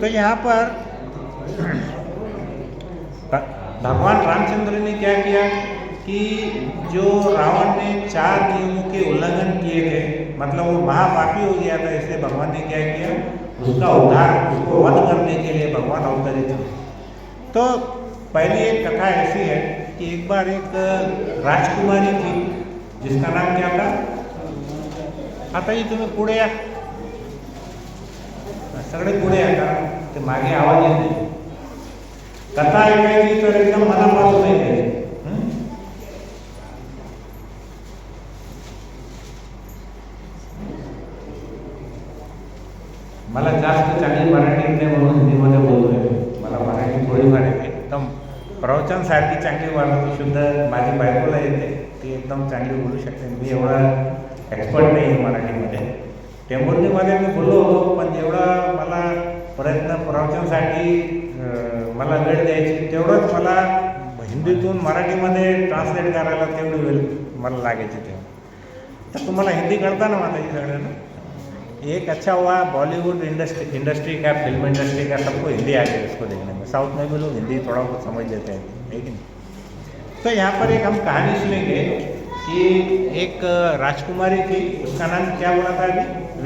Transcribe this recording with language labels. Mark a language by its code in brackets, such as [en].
[hi] तो यहाँ पर भगवान रामचंद्र ने क्या किया कि जो रावण ने 4 नियमों के उल्लंघन किए थे, मतलब वो महापापी हो गया था, इसलिए भगवान ने क्या किया? उसका उद्धार, उसको वध करने के लिए भगवान अवतरित हुए। तो पहली एक कथा ऐसी है कि एक बार एक राजकुमारी थी जिसका नाम क्या था? [mr] आता ही तुम्हें पुढे या सगळे पुढे या का ते मागे आवाज येत नाही। कथा ऐकायची तर एकदम मनापासून ऐकायची। मला जास्त चांगली मराठी येते म्हणून हिंदीमध्ये बोलतोय, मला मराठी थोडीफार येते, एकदम प्रवचन सारखी चांगली मराठी शुद्ध माझी बायकोला येते, ती एकदम चांगली बोलू शकते। मी एवढा एक्सपर्ट नाही आहे मराठीमध्ये। टेंभुर्णीमध्ये मी बोललो होतो, पण जेवढा मला प्रयत्न प्रवचनसाठी मला वेळ द्यायची तेवढंच मला हिंदीतून मराठीमध्ये ट्रान्सलेट करायला तेवढी वेळ मला लागायची तेव्हा। तर तुम्हाला हिंदी कळता ना माताजी सगळ्यांना? [hi] एक अच्छा हुआ बॉलीवुड इंडस्ट्री का, फिल्म इंडस्ट्री का सबको हिंदी आ गई इसको देखने में। साउथ में भी लोग हिंदी थोड़ा बहुत समझ लेते हैं, है कि नहीं? तो यहाँ पर एक हम कहानी सुनेंगे कि एक राजकुमारी थी, उसका नाम क्या बोला था अभी?